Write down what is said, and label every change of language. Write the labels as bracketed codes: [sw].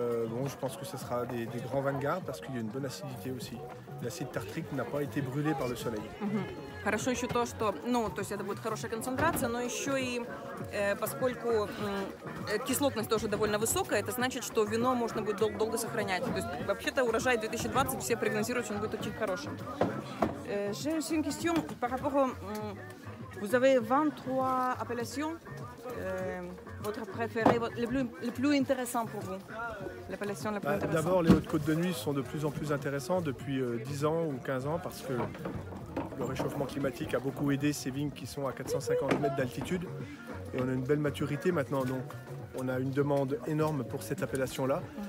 [fr] Bon, je pense que ce sera des grands vins de garde parce qu'il y a une bonne acidité aussi. L'acide tartrique n'a pas été brûlé par le soleil. [ru] Хорошо еще то, что, то есть это будет хорошая концентрация, но еще и поскольку кислотность тоже довольно высокая, это значит, что вино можно будет долго сохранять. То есть вообще-то урожай 2020 все прогнозируют, что он будет очень хорошим. [fr] J'ai aussi une question par rapport au... Vous avez 23 appellations. Votre préféré, le plus intéressant pour vous? L'appellation la plus intéressante? D'abord, les Hautes-Côtes de Nuits sont de plus en plus intéressants depuis 10 ans ou 15 ans parce que le réchauffement climatique a beaucoup aidé ces vignes qui sont à 450 mètres d'altitude et on a une belle maturité maintenant, donc on a une demande énorme pour cette appellation-là.